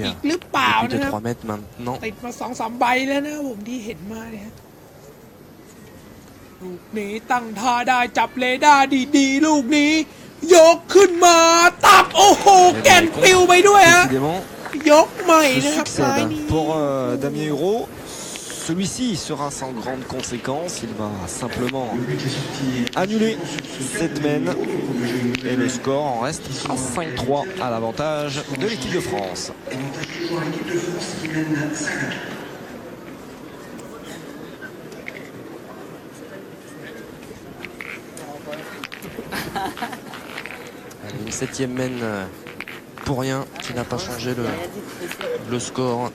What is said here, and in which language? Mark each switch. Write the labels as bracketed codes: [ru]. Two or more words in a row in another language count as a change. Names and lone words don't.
[th] อีกหรือเปล่า [fr] depuis [th] นะครับ [fr] 2-3 mètres maintenant. [th] ติดมา 2-3 ใบแล้วนะผมที่เห็นมาเนี่ยฮะลูกนี้ตั้งท่าได้จับเรดาร์ดีๆ ลูกนี้ ยกขึ้นมาตับโอ้โห แก่นปิวไปด้วยฮะ [fr] Décidément, [th] ยกใหม่ [fr] Se [th] นะครับซ้ายนี้ [fr] succède pour Damien Hureau. Celui-ci sera sans grande conséquence. Il va simplement annuler cette mène. Et le score en reste à 5-3 à l'avantage de l'équipe de France. allez, une 7e mène pour rien, qui n'a pas changé le score.